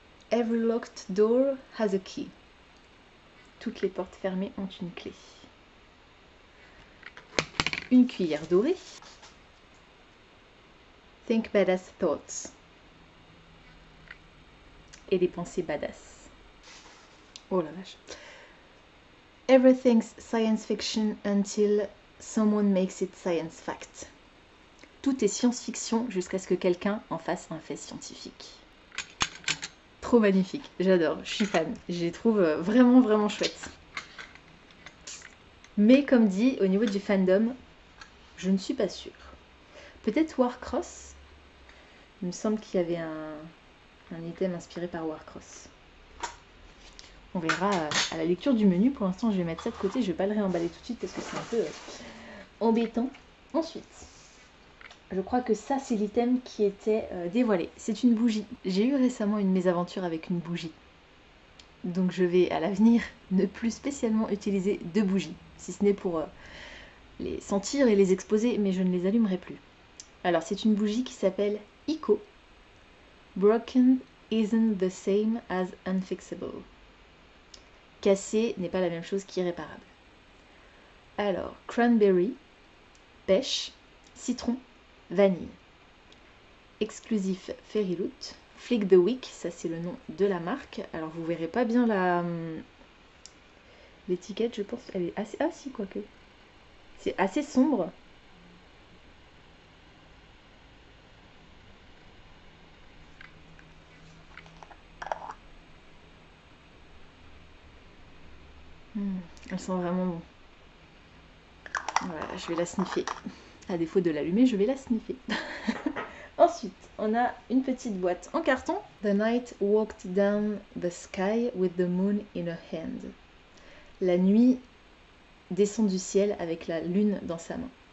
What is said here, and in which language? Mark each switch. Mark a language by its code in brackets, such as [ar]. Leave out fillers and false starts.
[en] Every locked door has a key. [fr] Toutes les portes fermées ont une clé. Une cuillère dorée. [en] Think badass thoughts. [fr] Et des pensées badass. Oh la vache. [en] Everything's science fiction until someone makes it science fact. [fr] Tout est science-fiction jusqu'à ce que quelqu'un en fasse un fait scientifique. Trop magnifique, j'adore, je suis fan. Je les trouve vraiment vraiment chouettes. Mais comme dit, au niveau du fandom, je ne suis pas sûre. Peut-être Warcross. Il me semble qu'il y avait un item inspiré par Warcross. On verra à la lecture du menu. Pour l'instant, je vais mettre ça de côté. Je ne vais pas le réemballer tout de suite parce que c'est un peu embêtant. Ensuite, je crois que ça, c'est l'item qui était dévoilé. C'est une bougie. J'ai eu récemment une mésaventure avec une bougie. Donc je vais à l'avenir ne plus spécialement utiliser de bougies. Si ce n'est pour les sentir et les exposer, mais je ne les allumerai plus. Alors c'est une bougie qui s'appelle Ico. [en] Broken isn't the same as unfixable. [fr] Cassé n'est pas la même chose qu'irréparable. Alors, cranberry, pêche, citron, vanille. Exclusif Fairy Loot. Flick the Week, ça c'est le nom de la marque. Alors vous verrez pas bien l'étiquette, je pense. Elle est assez... Ah si, quoique. C'est assez sombre. Elle sent vraiment bon. Voilà, je vais la sniffer. À défaut de l'allumer, je vais la sniffer. Ensuite, on a une petite boîte en carton. [en] The night walked down the sky with the moon in her hand. [fr] La nuit descend du ciel avec la lune dans sa main.